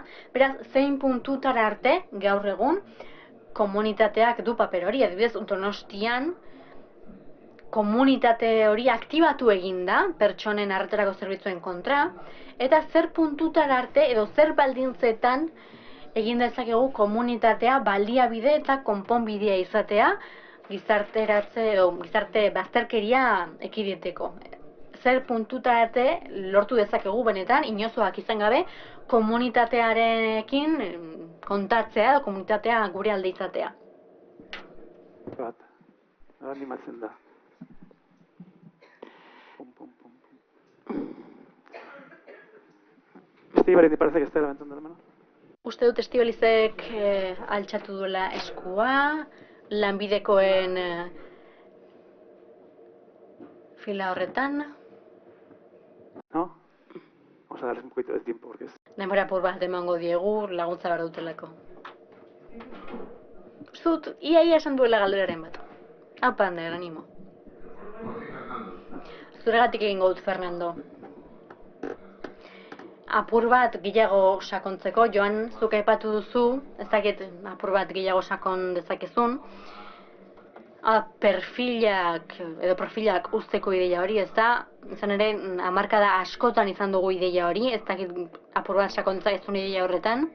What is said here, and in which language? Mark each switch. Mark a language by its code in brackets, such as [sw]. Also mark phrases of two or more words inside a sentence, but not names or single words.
[eu] Beraz, zein puntutara arte gaur egun komunitateak du paper hori, adibidez, Donostian komunitate hori aktibatu egin da, pertsonen arretarako zerbitzuen kontra, eta zer puntutara arte edo zer baldintzetan egin dezakegu komunitatea baliabide eta konponbidea izatea, gizarteratze edo gizarte bazterkeria ekiditeko. Zer puntutara arte lortu dezakegu benetan, inozoak izan gabe, komunitatearekin kontatzea edo komunitatea gure alde izatea. Animatzen da. [es] Estíbaliz, parece que está levantando la mano. [eu] Uste dut Estibalizek altxatu duela eskua, lanbidekoen fila horretan. [es] ¿No? Vamos a darles un poquito de tiempo porque es... [eu] Denbora apur bat emango diegu, laguntza behar dutelako. Uste dut, ia esan duela galderaren bat. Haupa, Ander, animo. Zuregatik egingo dut, Fernando. Apur bat gehiago sakontzeko, Joan, zuk aipatu duzu, ez dakit apur bat gehiago sakon dezakezun, profilak uzteko ideia hori, ez da, izan ere, hamarkada askotan izan dugu ideia hori, ez dakit apur bat sakontza ezun ideia horretan.